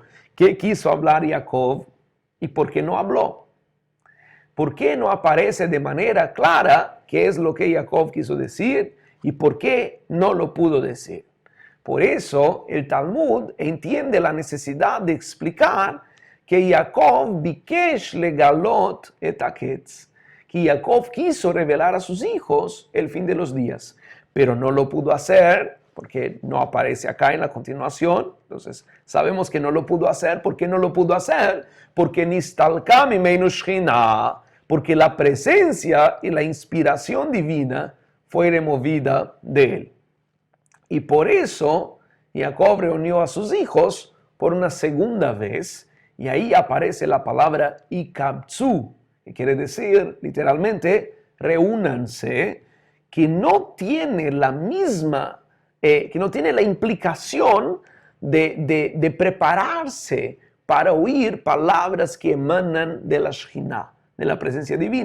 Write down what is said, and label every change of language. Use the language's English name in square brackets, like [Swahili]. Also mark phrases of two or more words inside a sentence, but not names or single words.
[Spanish] ¿Qué quiso hablar Jacob y por qué no habló? ¿Por qué no aparece de manera clara qué es lo que Jacob quiso decir y por qué no lo pudo decir? Por eso el Talmud entiende la necesidad de explicar que Jacob [Hebrew] ביקש לגלות את הקץ, [Spanish] que Jacob quiso revelar a sus hijos el fin de los días, pero no lo pudo hacer porque no aparece acá en la continuación. Entonces sabemos que no lo pudo hacer. ¿Por qué no lo pudo hacer? [Hebrew] Porque נסתלקה ממנו שכינה, [Spanish] porque la presencia y la inspiración divina fue removida de él. Y por eso Jacob reunió a sus hijos por una segunda vez, y ahí aparece la palabra ikabtzu, que quiere decir literalmente reúnanse, que no tiene la misma, que no tiene la implicación de prepararse para oír palabras que emanan de la Shekhinah, de la presencia divina.